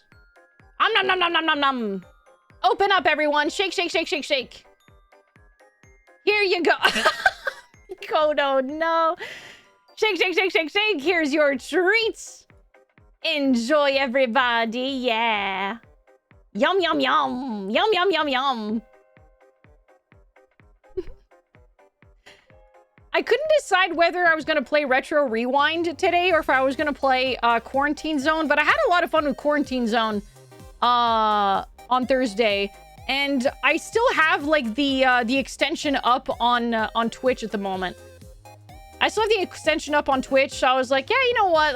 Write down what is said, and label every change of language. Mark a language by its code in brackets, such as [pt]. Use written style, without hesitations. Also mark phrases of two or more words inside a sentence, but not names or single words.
[en] Nom nom nom nom nom nom. Open up, everyone. Shake, shake, shake, shake, shake. Here you go. Kodo, no. Shake, shake, shake, shake, shake. Here's your treats. Enjoy, everybody. Yeah. Yum, yum, yum. Yum, yum, yum, yum. I couldn't decide whether I was going to play Retro Rewind today or if I was going to play Quarantine Zone, but I had a lot of fun with Quarantine Zone on Thursday. And I still have like the extension up on Twitch at the moment. I still have the extension up on Twitch, so I was like, yeah, you know what?